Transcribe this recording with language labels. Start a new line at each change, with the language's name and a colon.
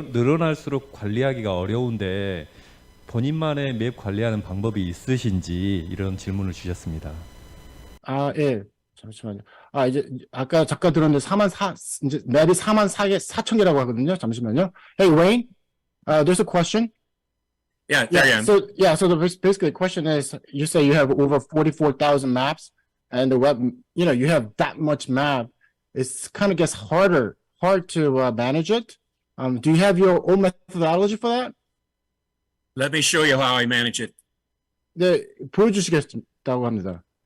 Korean: 늘어날수록 관리하기가 어려운데 본인만의 맵 관리하는 방법이 있으신지 이런 질문을 주셨습니다. 예. 잠시만요. 이제 아까 잠깐 들었는데 이제 맵이 4만 4천 개라고 하거든요. 잠시만요.
English: Hey Wayne, there's a question. Yeah, there I am. So basically the question is, you say you have over 44,000 maps, and the web, you have that much map. It's kind of gets hard to manage it. Do you have your own methodology for that? Let me show you how I manage it.
Korean: 네, 보여주시겠다고 합니다.